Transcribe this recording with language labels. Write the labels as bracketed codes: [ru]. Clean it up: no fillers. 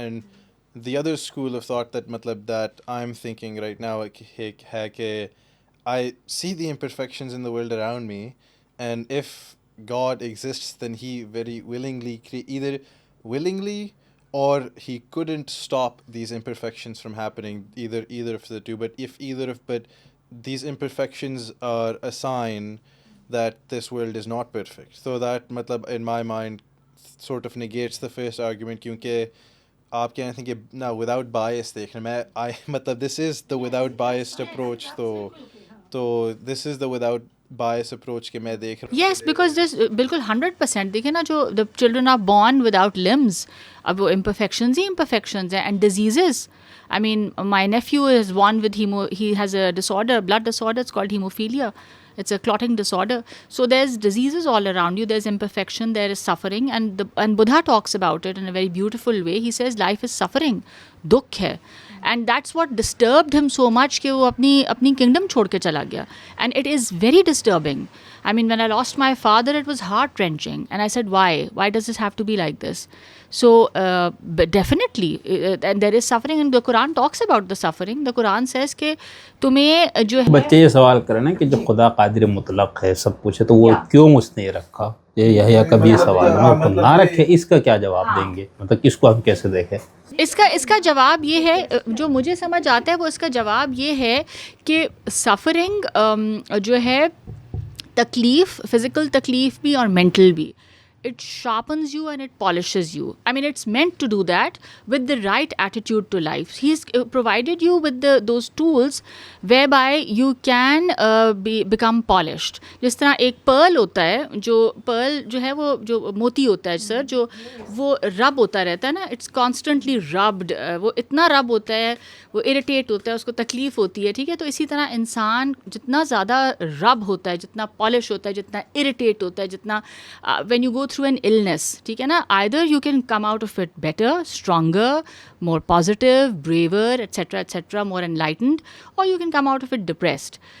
[en] And the other school of thought that [ur] matlab [en] that I'm thinking right now [ur] hai ke [en] I see the imperfections in the world around me, and if God exists then he very willingly either willingly or he couldn't stop these imperfections from happening, either of the two. But if but these imperfections are a sign that this world is not perfect. So that matlab in my mind sort of negates the first argument, [ur] kyunki آپ کہہ رہے تھے کہ نا [en] without bias [ur] دیکھنا میں مطلب [en] this is the without biased approach تو this is the without bias approach [ur] کہ میں دیکھ رہا ہوں. [en] Yes, because there's [ur] بالکل 100% دیکھیں نا جو [en] the children are born without limbs, [ur] اب وہ [en] imperfections ہیں and diseases. I mean, my nephew is born with he has a disorder, blood disorder, it's called hemophilia. It's a clotting disorder. So there's diseases all around you, there's imperfection, there is suffering, and Buddha talks about it in a very beautiful way. He says life is suffering, [ur] dukh hai. [en] And that's what disturbed him so much [ur] کہ وہ اپنی kingdom چھوڑ کے چلا گیا. [en] And it is very disturbing. I mean, when I lost my father, it was heart-wrenching. And I said, why? Why does this have to be like this? So, but definitely, and there is suffering, and the Quran talks about the suffering. The Quran says [ur] کہ تمہیں جو ہے بچے یہ سوال کریں نا کہ جو خدا قادر مطلق ہے سب کچھ ہے تو وہ کیوں اس نے رکھا؟ یہ کبھی سوال ہے نہ رکھے، اس کا کیا جواب دیں گے؟ مطلب اس کو ہم کیسے دیکھیں؟ اس کا جواب یہ ہے جو مجھے سمجھ آتا ہے، وہ اس کا جواب یہ ہے کہ سفرنگ جو ہے تکلیف، فزیکل تکلیف بھی اور مینٹل بھی، [en] it sharpens you and it polishes you. I mean, it's meant to do that with the right attitude to life. He's provided you with those tools whereby you can become polished. [ur] جس طرح ایک pearl ہوتا ہے، جو pearl جو ہے وہ جو موتی ہوتا ہے سر، جو وہ رب ہوتا رہتا ہے نا، [en] it's constantly rubbed. [ur] وہ اتنا رب ہوتا ہے، وہ irritate ہوتا ہے، اس کو تکلیف ہوتی ہے، ٹھیک ہے. تو اسی طرح انسان جتنا زیادہ رب ہوتا ہے، جتنا پالش ہوتا ہے، جتنا irritate ہوتا ہے، جتنا [en] when you go through an illness, ٹھیک ہے نا, either you can come out of it better, stronger, more positive, braver, etc., more enlightened, or you can come out of it depressed.